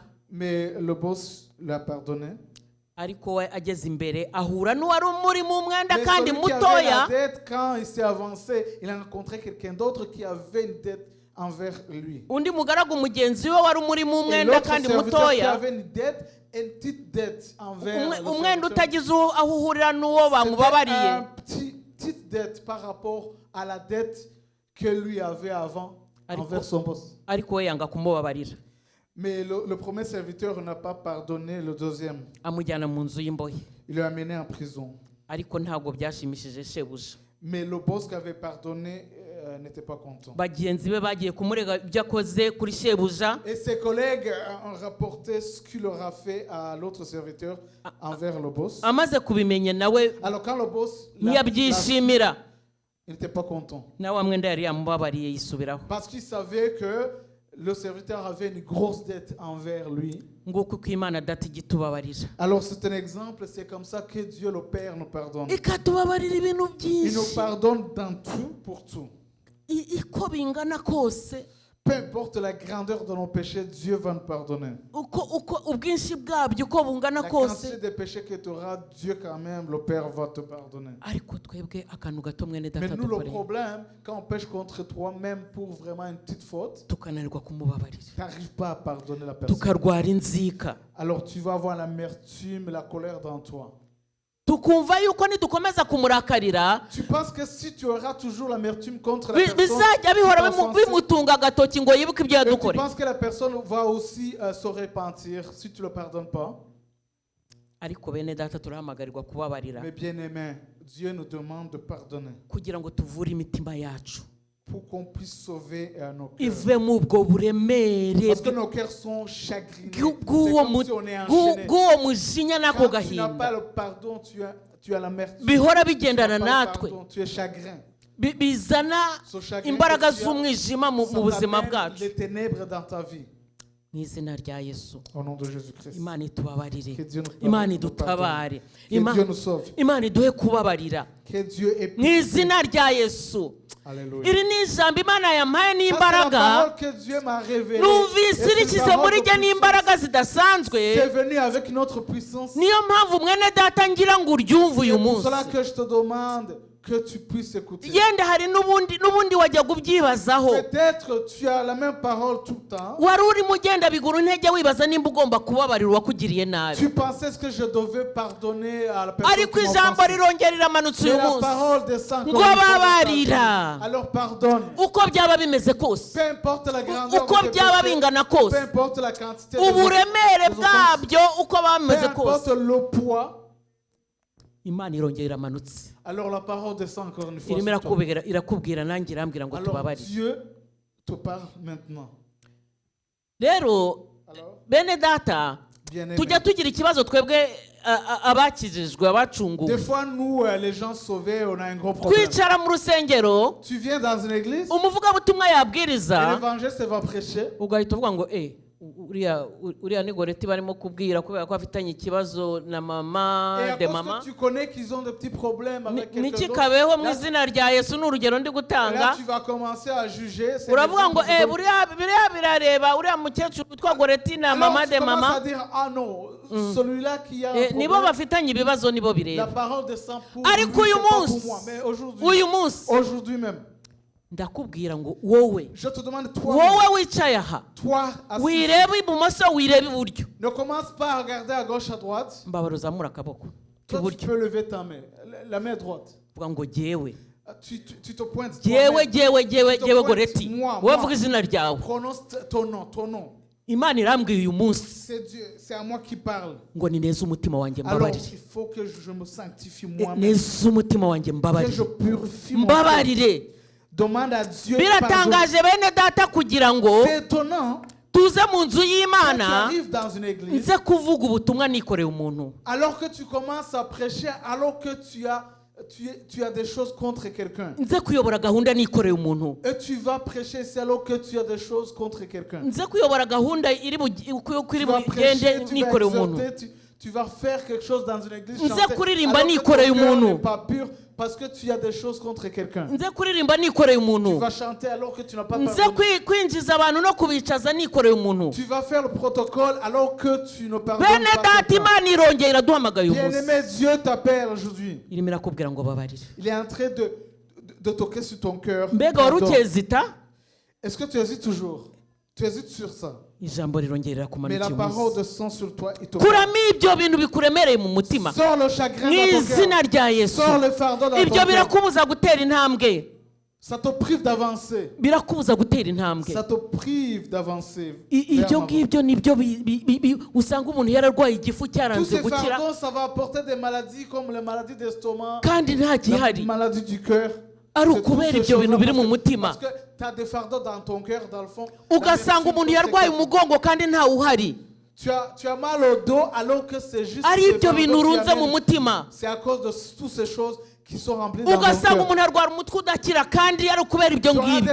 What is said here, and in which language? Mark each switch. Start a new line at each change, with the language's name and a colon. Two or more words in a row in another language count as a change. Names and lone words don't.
French: Mais le boss l'a pardonné.
Kinyarwanda: Ariko we ageze imbere ahura n'uwari umuri mu mwenda
French: Mais
Kinyarwanda: kandi
French: celui qui avait
Kinyarwanda: mutoya,
French: la dette, quand il s'est avancé, il a rencontré quelqu'un d'autre qui avait une dette envers lui.
Kinyarwanda: undi mugaragu mugenzi we wari umuri mu
French: Et
Kinyarwanda: mwenda
French: l'autre
Kinyarwanda: kandi
French: serviteur qui
Kinyarwanda: mutoya,
French: avait une dette, une petite dette envers le
Kinyarwanda: umwenda
French: serviteur.
Kinyarwanda: utagize aho uhurira n'uwo
French: C'était
Kinyarwanda: bamubabariye.
French: petite dette par rapport à la dette que lui avait avant
Kinyarwanda: Ariko-
French: envers son boss.
Kinyarwanda: ariko we yanga kumubabarira.
French: Mais le premier serviteur n'a pas pardonné le deuxième.
Kinyarwanda: amujyana mu nzu y'imbohe
French: Il l'a amené en prison.
Kinyarwanda: ariko ntabwo byashimishije shebuja.
French: Mais le boss qui avait pardonné n'était pas content.
Kinyarwanda: bagenzi be bagiye kumurega ibyo akoze kuri shebuja.
French: Et ses collègues ont rapporté ce qu'il leur a fait à l'autre serviteur envers le boss.
Kinyarwanda: amaze kubimenya nawe
French: Alors quand le boss
Kinyarwanda: ntiyabyishimira,
French: il n'était pas content.
Kinyarwanda: nawe wa mwenda yari yamubabariye yisubiraho.
French: Parce qu'il savait que le serviteur avait une grosse dette envers lui.
Kinyarwanda: nguko uko Imana data ijya itubabarira.
French: Alors c'est un exemple, c'est comme ça que Dieu le Père nous pardonne.
Kinyarwanda: ikatubabarira ibintu
French: Il nous
Kinyarwanda: byinshi
French: pardonne dans tout pour tout.
Kinyarwanda: uko bingana kose,
French: Peu importe la grandeur de nos péchés, Dieu va nous pardonner.
Kinyarwanda: uko ubwinshi bwabyo uko bungana
French: La
Kinyarwanda: kose.
French: quantité de péchés que tu auras, Dieu quand même, le Père va te pardonner.
Kinyarwanda: ariko twebwe akantu gato mwene
French: Mais
Kinyarwanda: data
French: nous, le
Kinyarwanda: dukoreye
French: problème, quand on pêche contre toi, même pour vraiment une petite faute,
Kinyarwanda: tukananirwa kumubabarira,
French: tu n'arrives pas à pardonner la personne.
Kinyarwanda: tukarwara inzika,
French: Alors tu vas avoir l'amertume, la colère dans toi.
Kinyarwanda: tukumva yuko nidukomeza kumurakarira
French: Tu penses que si tu auras toujours l'amertume contre la personne,
Kinyarwanda: bizajya bihora
French: tu vas offenser.
Kinyarwanda: bimutunga agatoki ngo yibuke ibyo
French: Et tu
Kinyarwanda: yadukoreye.
French: penses que la personne va aussi se repentir si tu ne le pardonnes pas.
Kinyarwanda: ariko bene data turahamagarirwa kubabarira
French: Mais bien aimé, Dieu nous demande de pardonner
Kinyarwanda: kugira ngo tuvure imitima yacu
French: pour qu'on puisse sauver nos cœurs.
Kinyarwanda: ive mu ubwo buremere
French: Parce que nos cœurs sont chagrinés. C'est
Kinyarwanda: bw'uwo
French: comme si on est enchaîné.
Kinyarwanda: mujinya n'ako
French: Quand tu n'as pas
Kinyarwanda: gahinda
French: le pardon, tu as l'amertume.
Kinyarwanda: bihora
French: Tu n'as
Kinyarwanda: bigendana
French: pas le
Kinyarwanda: natwe,
French: pardon, tu es chagrin.
Kinyarwanda: bizana
French: Ce chagrin
Kinyarwanda: imbaraga
French: que tu as,
Kinyarwanda: z'umwijima mu
French: ça
Kinyarwanda: buzima
French: t'amène
Kinyarwanda: bwacu.
French: les ténèbres dans ta vie.
Kinyarwanda: mu izina rya Yesu,
French: Au nom de Jésus-Christ.
Kinyarwanda: Imana itubabarire,
French: Que Dieu nous pardonne,
Kinyarwanda: Imana
French: nous
Kinyarwanda: idutabare,
French: Que Dieu nous sauve.
Kinyarwanda: Imana iduhe kubabarira
French: Que Dieu ait
Kinyarwanda: mu
French: pitié.
Kinyarwanda: izina rya Yesu.
French: Alléluia.
Kinyarwanda: iri ni ijambo Imana yampaye
French: Ça, c'est la
Kinyarwanda: n'imbaraga,
French: parole que Dieu m'a révélée.
Kinyarwanda: numvise
French: Et c'est une
Kinyarwanda: irikize
French: parole
Kinyarwanda: muri
French: de
Kinyarwanda: jye n'imbaraga
French: puissance.
Kinyarwanda: zidasanzwe.
French: C'est venu avec notre puissance.
Kinyarwanda: niyo mpamvu mwene data ngira ngo uryumve
French: C'est
Kinyarwanda: uyu
French: pour
Kinyarwanda: munsi.
French: cela que je te demande que tu puisses écouter.
Kinyarwanda: yenda hari n'ubundi wajyaga ubyibazaho,
French: Peut-être tu as la même parole tout le temps.
Kinyarwanda: wari urimo ugenda bigura intege wibaza nimba ugomba kubabarira uwakugiriye nabi,
French: Tu pensais que je devais pardonner à la personne
Kinyarwanda: ariko
French: qui m'a
Kinyarwanda: ijambo
French: offensé.
Kinyarwanda: rirongera riramanutse
French: Mais
Kinyarwanda: uyu
French: la
Kinyarwanda: munsi
French: parole descend
Kinyarwanda: ngo
French: comme une fois de
Kinyarwanda: babarira,
French: pardon. Alors pardonne.
Kinyarwanda: uko byaba bimeze kose,
French: Peu importe la grandeur
Kinyarwanda: uko
French: de tes
Kinyarwanda: byaba
French: péchés,
Kinyarwanda: bingana kose,
French: peu importe la quantité de
Kinyarwanda: uburemere
French: vos offenses,
Kinyarwanda: bwabyo uko baba
French: peu
Kinyarwanda: bimeze kose,
French: importe le poids,
Kinyarwanda: Imana irongera iramanutse,
French: alors la parole descend encore une fois
Kinyarwanda: irimo
French: sur toi.
Kinyarwanda: irakubwira nanjye irambwira ngo
French: Alors
Kinyarwanda: tubabarire.
French: Dieu te parle maintenant.
Kinyarwanda: rero
French: Alors,
Kinyarwanda: bene data,
French: bien-aimé,
Kinyarwanda: tujya tugira ikibazo twebwe abakijijwe abacunguwe,
French: des fois nous, les gens sauvés, on a un gros problème.
Kinyarwanda: twicara mu rusengero,
French: Tu viens dans une église,
Kinyarwanda: umuvugabutumwa
French: et
Kinyarwanda: yabwiriza
French: l'évangéliste va prêcher.
Kinyarwanda: ugahita uvuga ngo uriya ni goreti barimo kubwira kubera ko afitanye ikibazo na mama
French: Et à de cause
Kinyarwanda: mama.
French: que tu connais qu'ils ont des petits problèmes avec quelqu'un
Kinyarwanda: niki
French: d'autre,
Kinyarwanda: kabeho mu
French: là,
Kinyarwanda: izina rya Yesu ni urugero ndi
French: là,
Kinyarwanda: gutanga.
French: tu vas commencer à juger. C'est
Kinyarwanda: uravuga ngo
French: l'exemple que je donne.
Kinyarwanda: biriya birareba uriya mukecuru witwa goreti na
French: Alors,
Kinyarwanda: mama
French: tu
Kinyarwanda: de
French: commences à
Kinyarwanda: mama,
French: dire, ah non, celui-là qui a un
Kinyarwanda: nibo
French: problème,
Kinyarwanda: bafitanye ibibazo nibo
French: la
Kinyarwanda: bireba.
French: parole descend pour
Kinyarwanda: ariko
French: lui,
Kinyarwanda: uyu
French: c'est pas pour
Kinyarwanda: munsi
French: moi. Mais
Kinyarwanda: uyu munsi
French: aujourd'hui même,
Kinyarwanda: ndakubwira ngo wowe
French: je te demande, toi,
Kinyarwanda: wicaye aha,
French: toi, assis,
Kinyarwanda: wireba ibumoso wireba iburyo,
French: ne commence pas à regarder à gauche, à droite.
Kinyarwanda: mbabara uzamura akaboko
French: Toi, tu
Kinyarwanda: k'iburyo,
French: peux lever ta main, la main droite.
Kinyarwanda: uvuga ngo jyewe
French: Tu te pointes.
Kinyarwanda: jyewe goreti,
French: Moi.
Kinyarwanda: wowe vuga izina ryawe.
French: Prononce ton nom.
Kinyarwanda: Imana irambwiye uyu munsi
French: C'est Dieu, c'est à moi qui parle.
Kinyarwanda: ngo nineze umutima wanjye
French: Alors,
Kinyarwanda: mbabarire,
French: il faut que je me sanctifie moi-même.
Kinyarwanda: neze umutima wanjye
French: Que je
Kinyarwanda: mbabarire,
French: purifie mon cœur.
Kinyarwanda: mbabarire.
French: Demande à Dieu pardon.
Kinyarwanda: biratangaje bene data kugira ngo
French: C'est étonnant
Kinyarwanda: tuze mu nzu
French: quand tu
Kinyarwanda: y'Imana
French: arrives dans une église,
Kinyarwanda: nze kuvuga ubutumwa nikoreye umuntu,
French: alors que tu commences à prêcher, alors que tu as des choses contre quelqu'un.
Kinyarwanda: nze kuyobora gahunda nikoreye umuntu,
French: Et tu vas prêcher, c'est alors que tu as des choses contre quelqu'un.
Kinyarwanda: nze kuyobora gahunda uko iri
French: Tu vas prêcher,
Kinyarwanda: bugende
French: tu vas
Kinyarwanda: nikoreye umuntu,
French: exhorter, tu vas faire quelque chose dans une église.
Kinyarwanda: Nze
French: chanter,
Kinyarwanda: kuririmba
French: alors que
Kinyarwanda: nikoreye
French: ton cœur
Kinyarwanda: umuntu.
French: n'est pas pur parce que tu as des choses contre quelqu'un.
Kinyarwanda: nze kuririmba nikoreye
French: Tu
Kinyarwanda: umuntu,
French: vas chanter alors que tu n'as pas
Kinyarwanda: nze
French: pardonné.
Kinyarwanda: kwinjiza abantu no kubicaza nikoreye umuntu.
French: Tu vas faire le protocole alors que tu ne pardonnes
Kinyarwanda: bene
French: pas
Kinyarwanda: data,
French: quelqu'un.
Kinyarwanda: Imana irongera iraduhamagaye uyu munsi,
French: Bien-aimé, Dieu t'appelle aujourd'hui.
Kinyarwanda: irimo irakubwira ngo babarire.
French: Il est en train de toquer sur ton cœur.
Kinyarwanda: mbega wari
French: Pardon.
Kinyarwanda: ukezita,
French: Est-ce que tu hésites toujours? Tu hésites sur ça.
Kinyarwanda: ijambo rirongera
French: Mais
Kinyarwanda: irakumanukira
French: la
Kinyarwanda: uyu
French: parole
Kinyarwanda: munsi.
French: descend sur toi et te
Kinyarwanda: kuramo ibyo bintu bikuremereye mu mutima
French: sors le chagrin
Kinyarwanda: mu
French: dans ton
Kinyarwanda: izina
French: cœur.
Kinyarwanda: rya Yesu.
French: Sors le fardeau dans ton
Kinyarwanda: ibyo
French: cœur.
Kinyarwanda: birakubuza gutera intambwe.
French: Ça te prive d'avancer.
Kinyarwanda: birakubuza gutera intambwe.
French: Ça te prive d'avancer.
Kinyarwanda: Ibyo ngibyo nibyo usanga umuntu yararwaye igifu
French: Tous
Kinyarwanda: cyaranze
French: ces
Kinyarwanda: gukira
French: fardeaux, ça va apporter des maladies comme les maladies d'estomac,
Kinyarwanda: kandi nta
French: la
Kinyarwanda: gihari
French: maladie du cœur.
Kinyarwanda: ari
French: C'est
Kinyarwanda: ukubera
French: toutes ces
Kinyarwanda: ibyo bintu
French: choses-là
Kinyarwanda: biri mu mutima,
French: parce que tu as des fardeaux dans ton cœur, dans le fond.
Kinyarwanda: ugasanga umuntu yarwaye umugongo kandi ntawe uhari,
French: Tu as mal au dos alors que c'est juste
Kinyarwanda: ari
French: ces
Kinyarwanda: ibyo bintu
French: fardeaux qui
Kinyarwanda: urunze mu
French: amènent-
Kinyarwanda: mutima.
French: c'est à cause de toutes ces choses qui sont remplies dans ton
Kinyarwanda: Ugasanga
French: cœur.
Kinyarwanda: umuntu arwara umutwe udakira kandi ari ukubera ibyo
French: Tu auras des